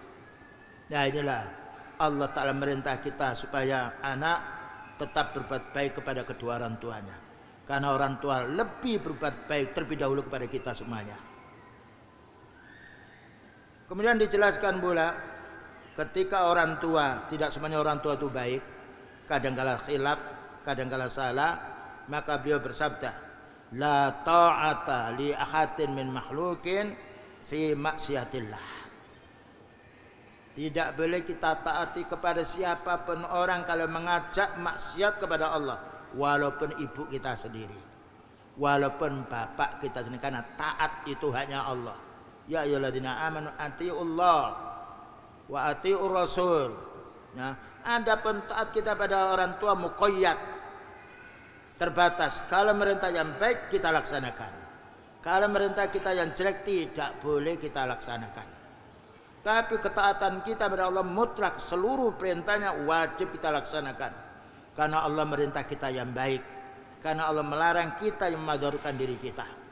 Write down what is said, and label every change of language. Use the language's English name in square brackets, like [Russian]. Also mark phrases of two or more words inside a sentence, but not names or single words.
[Indonesian] Nah inilah Allah Ta'ala merintah kita supaya anak tetap berbuat baik kepada kedua orang tuanya, karena orang tua lebih berbuat baik terlebih dahulu kepada kita semuanya. Kemudian dijelaskan pula, ketika orang tua, tidak semuanya orang tua itu baik, kadangkala khilaf, kadangkala salah, maka beliau bersabda, [Arabic] لا طاعة لأحد من مخلوق في معصية الله. [Indonesian] Tidak boleh kita taati kepada siapapun orang kalau mengajak maksiat kepada Allah, walaupun ibu kita sendiri, walaupun bapak kita sendiri, karena taat itu hanya Allah. [Arabic] يا أيها الذين آمنوا أطيعوا الله وأطيعوا الرسول. [Indonesian] Nah, adapun taat kita pada orang tua muqayyad, terbatas. Kalau merintah yang baik kita laksanakan, kalau merintah kita yang jelek tidak boleh kita laksanakan. Tapi ketaatan kita pada Allah mutlak, seluruh perintahnya wajib kita laksanakan, karena Allah merintah kita yang baik, karena Allah melarang kita yang memadarkan diri kita.